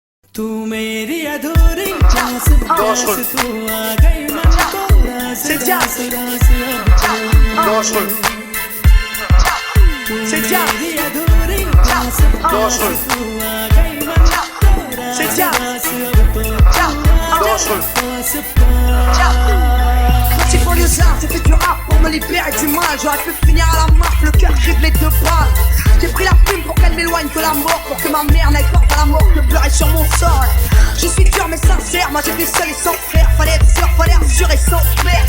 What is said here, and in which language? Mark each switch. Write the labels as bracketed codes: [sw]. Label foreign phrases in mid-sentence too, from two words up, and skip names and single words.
[hi] तू मेरी अधूरी प्यास प्यास तू आ गई मन को रास रास रास अब चल तू मेरी अधूरी प्यास प्यास तू आ गई मन को रास रास अब तो पास [fr] Petit banlieusard, j'ai fait du rap pour me libérer du mal. J'aurais pu finir à la marque, le cœur criblé de balles. J'ai pris la plume pour qu'elle m'éloigne de la mort, pour que ma mère n'aille pas à la mort, que pleurer sur mon sort. Je suis dur mais sincère, moi j'étais seul et sans frère. Fallait être sûr, fallait assurer sans faire.